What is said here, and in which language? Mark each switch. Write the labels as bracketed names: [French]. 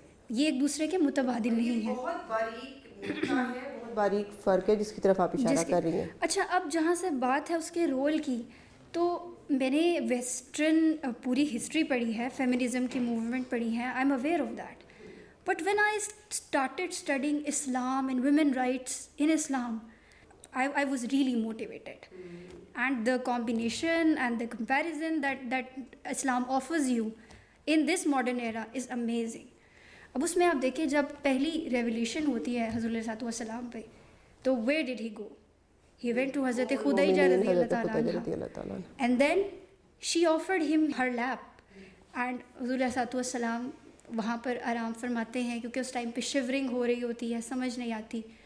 [Urdu] یہ ایک دوسرے کے متبادل نہیں ہیں. بہت باریک فرق ہے جس کی طرف آپ اشارہ کر رہی ہیں. اچھا, اب جہاں سے بات ہے اس کے رول کی, تو میں نے ویسٹرن پوری ہسٹری پڑھی ہے, فیمنزم کی موومنٹ پڑھی ہے, [English] I am aware of that. But when I started studying Islam and women rights in Islam, I was really motivated, and the combination and the comparison that Islam offers you in this modern era is amazing. [Urdu] اب اس میں آپ دیکھیں جب پہلی revolution ہوتی ہے حضور علیہ السلام پہ, تو [English] where did he go? He went to [Urdu] حضرت خدیجہ رضی اللہ تعالیٰ عنہ, [English] and then she offered him her lap, and [Urdu] حضور علیہ السلام وہاں پر آرام فرماتے ہیں, کیونکہ اس ٹائم پہ شیورنگ ہو رہی ہوتی ہے, سمجھ نہیں آتی,